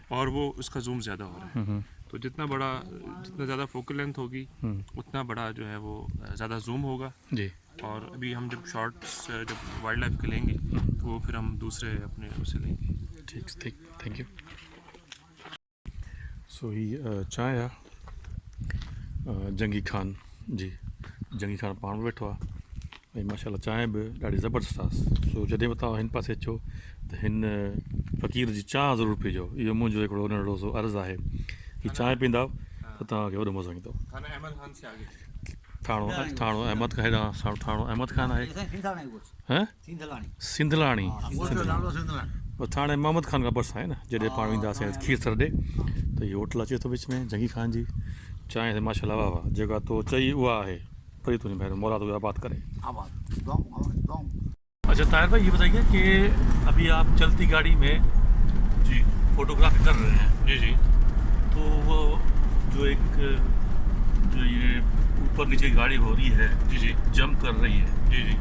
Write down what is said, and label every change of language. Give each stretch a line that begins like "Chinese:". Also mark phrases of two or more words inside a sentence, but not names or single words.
Urdu: اور وہ اس کا زوم زیادہ ہو رہا ہے۔ تو جتنا زیادہ
English: focal length
Urdu: ہوگی اتنا بڑا جو ہے وہ زیادہ زوم ہوگا. जी اور ابھی ہم جب شارٹس جب
English: wild life
Urdu: کے لیں گے تو وہ پھر ہم دوسرے اپنے اسے لیں گے.
Sindhi: ठीक
English: thank you
Sindhi: सो ही चांहि आहे जंगी खान जी जंगी खान पाण वेठो आहे ऐं माशाल्लाह चांहि बि ॾाढी ज़बरदस्त आहे सो जॾहिं बि तव्हां हिन पासे अचो त हिन फ़क़ीर जी चांहि ज़रूरु पीजो इहो मुंहिंजो हिकिड़ो नंढड़ो सो अर्ज़ु आहे हीअ चांहि पींदव त तव्हांखे वॾो मज़ो ईंदो
Urdu: تھانہ احمد خان سے آگے
Sindhi: थाणो अहमद खान हेॾां थाणो अहमद खान आहे हैं सिंधलाणी नालो सिंधलाणी थाणे मोहम्मद खान खां भरिसां आहे न जॾहिं पाण वेंदासीं खीरथर ॾे त इहो होटल अचे थो विच में जंगी खान जी चांहि ते माशाल्लाह वाह वाह जेका तो चई उहा आहे परी तुंहिंजी महिरबानी मौला तुझे आबाद करे
Urdu: آباد گاؤں اچھا طاہر بھائی یہ بتائیے کہ ابھی آپ چلتی گاڑی میں जी فوٹوگرافی کر رہے ہیں جی جی تو وہ جو ایک جو یہ اوپر نیچے گاڑی ہو رہی ہے جی جی جمپ کر رہی ہے جی جی